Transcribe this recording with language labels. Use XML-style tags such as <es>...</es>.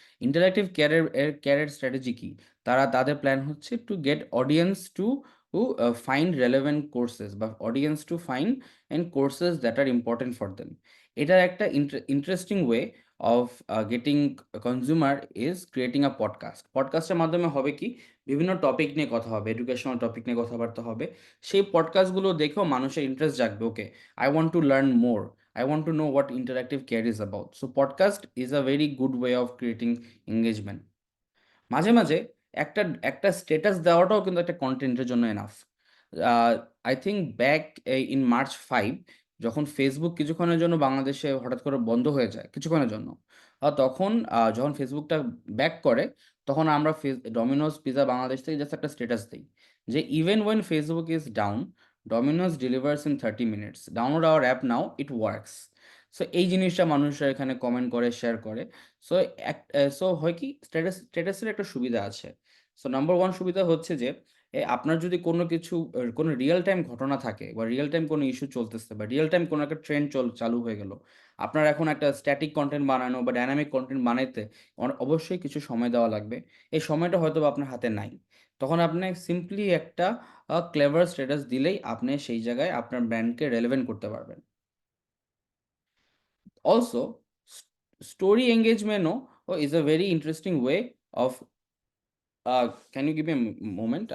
<bn>Interactive কেয়ারের strategy কি? তাদের প্ল্যান হচ্ছে</bn> <en>To get audience to find relevant courses বা audience to find courses that are important for them.</en> <bn>এটার একটা</bn> <en>Interesting way of getting consumer is creating a podcast.</en> <bn>পডকাস্টের মাধ্যমে হবে কি? বিভিন্ন টপিক নিয়ে কথা হবে, এডুকেশনাল টপিক নিয়ে কথাবার্তা হবে। সেই পডকাস্টগুলো দেখেও মানুষের ইন্টারেস্ট জাগবে, ওকে,</bn> <en>I want to learn more. I want to know what interactive care is about. So podcast is a very good way of creating engagement.</en> <bn>মাঝে, মাঝে একটা একটা স্ট্যাটাস দেওয়াটাও কিন্তু একটা কনটেন্টের জন্য enough.</bn> <en>I think back in</en> <bn>March 5 যখন Facebook কিছুক্ষণের জন্য বাংলাদেশে হঠাৎ করে বন্ধ হয়ে যায় কিছুক্ষণের জন্য। তখন যখন ফেসবুকটা ব্যাক করে তখন আমরা ডমিনোজ পিজ্জা বাংলাদেশ থেকে জাস্ট একটা স্ট্যাটাস দেই যে,</bn> <en>"Even when Facebook is down, Domino's delivers in 30 minutes. Download our app now, it works."</en> <bn>So এই জিনিসটা মানুষরা এখানে কমেন্ট করে, শেয়ার করে। সো সো হয় কি স্ট্যাটাসের একটা সুবিধা আছে। সো নাম্বার 1 সুবিধা হচ্ছে যে আপনার যদি কোনো কিছু কোনো রিয়াল টাইম ঘটনা থাকে বা রিয়াল টাইম কোনো ইস্যু চলতেছে বা রিয়াল টাইম কোনো একটা ট্রেন্ড চালু হয়ে গেল। আপনার এখন একটা স্ট্যাটিক কনটেন্ট বানানো বা ডায়নামিক কনটেন্ট বানাইতে অবশ্যই কিছু সময় দেওয়া লাগবে। এই সময়টা হয়তোবা আপনার হাতে নাই। তখন আপনি সিম্পলি একটা ক্লেভার স্ট্যাটাস দিলেই আপনি সেই জায়গায় আপনার ব্র্যান্ডকে রেলেভেন্ট করতে পারবেন।</bn> <en>Also, story engagement is a very interesting way of can you give me a moment?</en>